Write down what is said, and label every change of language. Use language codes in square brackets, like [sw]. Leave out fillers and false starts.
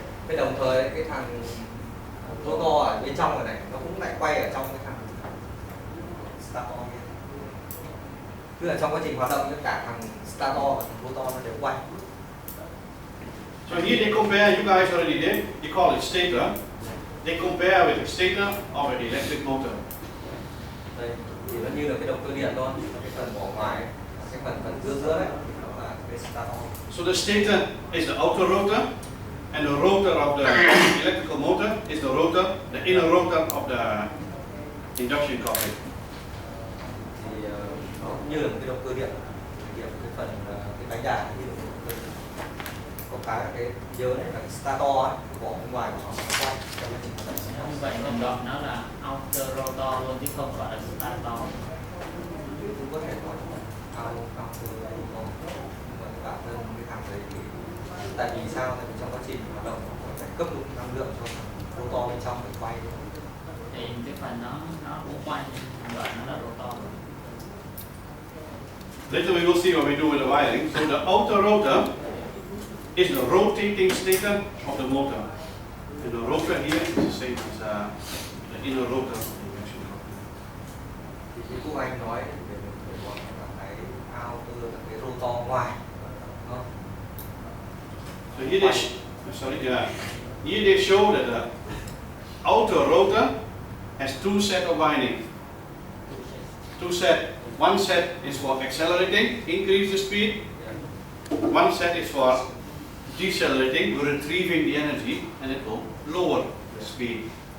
[vi] Cái đồng thời cái thằng rotor ở bên trong này nó cũng lại quay ở trong cái thằng stator kia. Tức là trong quá trình hoạt động cả thằng stator và thằng rotor nó đều quay. [en] So here they compare, you guys already did, you call it stator. They compare with the stator of an electric motor. [vi] Đây, thì nó như là cái động cơ điện thôi, cái phần vỏ ngoài, cái phần giữa đấy, nó là cái stator. [en] So the stator is the outer rotor, and the rotor of the electrical motor is the rotor, the inner rotor of the induction coil. [vi] Thì nó như là một cái động cơ điện, cái phần cái bánh đà như là một động cơ điện. Có cái nhớ này là cái stator ấy, cái vỏ bên ngoài của nó quay trong cái trình hoạt động. Như vậy mình gọi nó là outer rotor luôn chứ không phải là stator. Cũng có thể nói là outer rotor, nhưng mà bản thân cái thằng đấy thì tại vì sao? Tại vì trong quá trình hoạt động nó phải cấp đủ năng lượng cho rotor bên trong để quay. Thì cái phần nó cũng quay, gọi nó là rotor. [en] Later we will see what we do with the wiring. So the outer rotor is the rotating stator of the motor. And the rotor here is the same as the inner rotor of the induction coil. [vi] Thì cái cô anh nói về gọi là cái outer là cái rotor ngoài. Đúng không? [en] So here they, here they show that the outer rotor has two sets of windings. Two sets. One set is for accelerating, increase the speed. One set is for decelerating, retrieving the energy, and it will lower the speed.